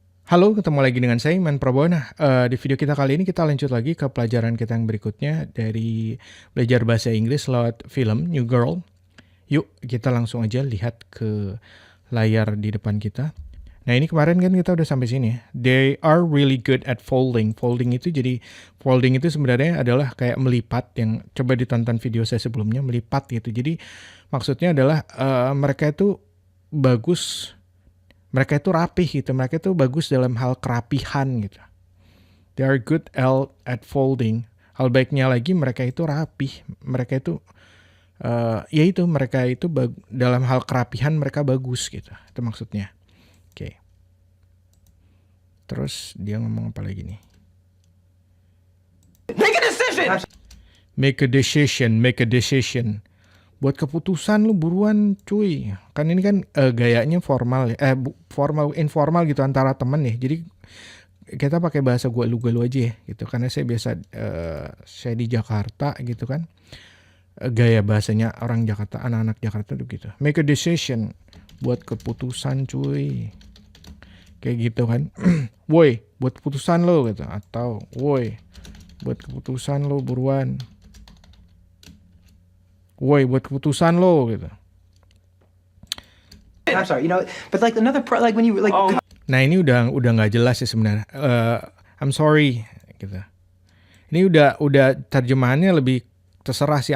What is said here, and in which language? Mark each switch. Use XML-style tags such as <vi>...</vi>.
<id>Halo, ketemu lagi dengan saya Iman Prabowo. Nah, di video kita kali ini kita lanjut lagi ke pelajaran kita yang berikutnya dari belajar bahasa Inggris lewat film New Girl. Yuk, kita langsung aja lihat ke layar di depan kita. Nah, ini kemarin kan kita udah sampai sini ya.</id> <en>They are really good at folding.</en> <id>Folding itu sebenarnya adalah kayak melipat, yang coba ditonton video saya sebelumnya, melipat gitu. Jadi maksudnya adalah mereka itu bagus. Mereka itu rapih gitu, mereka itu bagus dalam hal kerapihan gitu.</id> <en>They are good at folding.</en> <id>Hal baiknya lagi mereka itu rapih, mereka itu mereka itu dalam hal kerapihan mereka bagus gitu. Itu maksudnya. Oke. Terus dia ngomong apa lagi nih?</id> <en>Make a decision. Make a decision.</en> <id>Buat keputusan lu buruan cuy. Kan ini kan gayanya formal ya. Informal gitu antara temen ya. Jadi kita pakai bahasa gua lu aja ya gitu. Karena saya biasa saya di Jakarta gitu kan. Gaya bahasanya orang Jakarta, anak-anak Jakarta tuh gitu.</id> <en>Make a decision.</en> <id>Buat keputusan cuy. Kayak gitu kan. Woi, buat keputusan lo gitu. Atau woi, buat keputusan lo buruan. Woi, buat keputusan lo gitu.</id> <en>I'm sorry, but like another like when you like. Oh.</en> <id>Nah, ini udah nggak jelas sih sebenarnya.</id> <en>I'm sorry</en> <id>gitu. Ini udah terjemahannya lebih terserah sih.</id>